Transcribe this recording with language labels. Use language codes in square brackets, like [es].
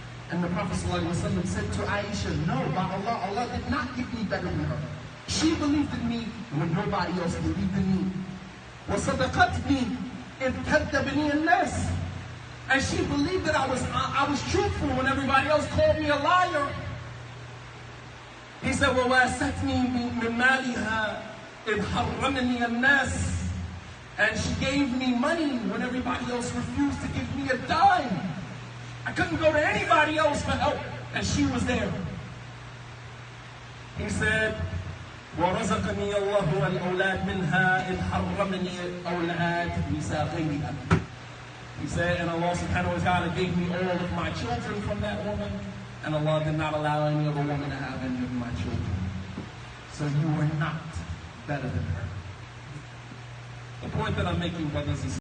[en] And the Prophet ﷺ said to Aisha, no, by Allah, Allah did not give me better than her. She believed in me when nobody else believed in me. [ar] وَصَدَقَتْنِي إِذْ كَذَّبَنِي النَّاسِ. [en] And she believed that I was truthful when everybody else called me a liar. He said, [ar] وَوَاسَتْنِي مِنْ مَالِهَا إِذْ حَرَّمَنِي النَّاسِ. [en] And she gave me money when everybody else refused to give me a dime. I couldn't go to anybody else for help, and she was there. He said, [ar] وَرَزَقَنِيَ اللَّهُ الْأَوْلَادِ مِنْهَا إِذْ حَرَّمَنِي الْأَوْلَادِ نِسَاءَ غَيْرِهَا. [en] He said, and Allah subhanahu wa ta'ala gave me all of my children from that woman, and Allah did not allow any other woman to have any of my children. So you are not better than her. The point that I'm making, brothers and sisters,